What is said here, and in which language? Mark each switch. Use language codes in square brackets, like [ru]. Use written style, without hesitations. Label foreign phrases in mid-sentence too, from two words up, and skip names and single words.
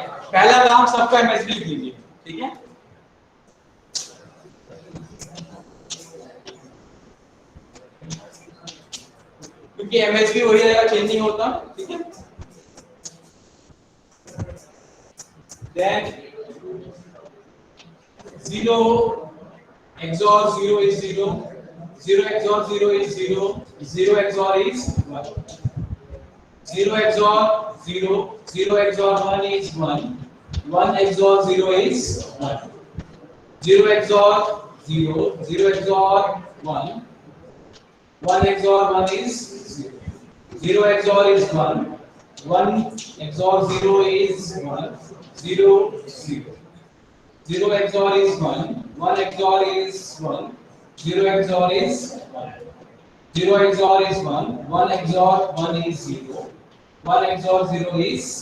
[hi] पहला काम सबका एमएसबी लिख लीजिए, ठीक है। क्योंकि एमएसबी वही रहेगा, चेंज नहीं होता, ठीक है। [en] देन 0 XOR 0 is 0, 0 XOR 0 is 0, 0 XOR is 1, 0 XOR 0, 0 XOR 1 is 1, 1 XOR 0 is 1, 0 XOR 0, 0 XOR 1, 1 XOR 1 is 0, 0 XOR is 1, 1 XOR 0 is 1, 0 0, 0 XOR is 1, 1 XOR is 1, 0 XOR is 1, 0 XOR is 1, 1 XOR 1 is 0, 1 XOR 0 is